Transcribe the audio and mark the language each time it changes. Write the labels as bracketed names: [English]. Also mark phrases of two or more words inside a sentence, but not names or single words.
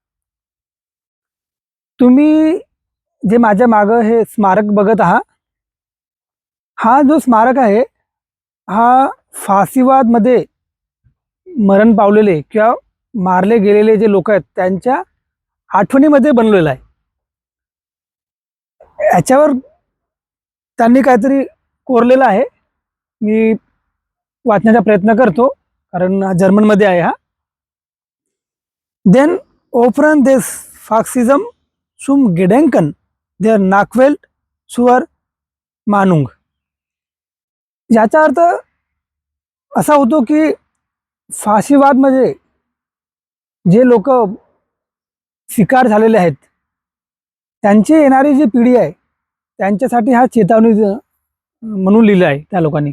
[Marathi] तुम्ही जे माझ्या मागं हे स्मारक बघत आहात, हा जो स्मारक आहे, हा फाशीवादमध्ये मरण पावलेले किंवा मारले गेलेले जे लोक आहेत त्यांच्या आठवणीमध्ये बनलेला आहे. याच्यावर त्यांनी काहीतरी कोरलेलं आहे. मी वाचण्याचा प्रयत्न करतो कारण हा जर्मनमध्ये आहे. [German] Den offren des Faxism zum Gedenken der Nachwelt zur Mahnung. [Marathi] याचा अर्थ असा होतो की फाशीवाद म्हणजे जे लोक शिकार झालेले आहेत त्यांची येणारी जी पिढी आहे त्यांच्यासाठी हा चेतावणी म्हणून लिहिलं आहे त्या लोकांनी.